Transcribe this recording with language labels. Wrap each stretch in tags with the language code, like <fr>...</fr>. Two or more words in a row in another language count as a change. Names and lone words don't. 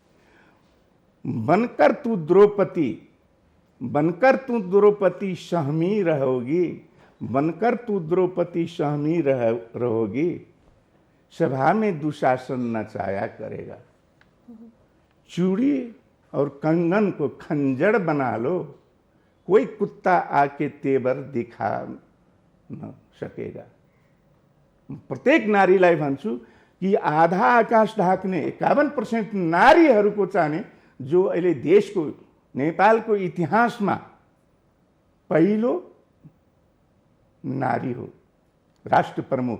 <hi>बनकर तू द्रौपदी सहमी रहोगी, बनकर तू द्रौपदी सहमी रहोगी, सभा में दुशासन नचाया करेगा। चूड़ी और कंगन को खंजर बना लो, कोई कुत्ता आके तेवर दिखा न सकेगा।</hi> <ne>प्रत्येक नारीलाई भन्छु कि आधा आकाश ढाक्ने 51% नारीहरूको चाहिने जो अहिले देशको नेपालको इतिहासमा पहिलो नारी हो राष्ट्र प्रमुख।</ne>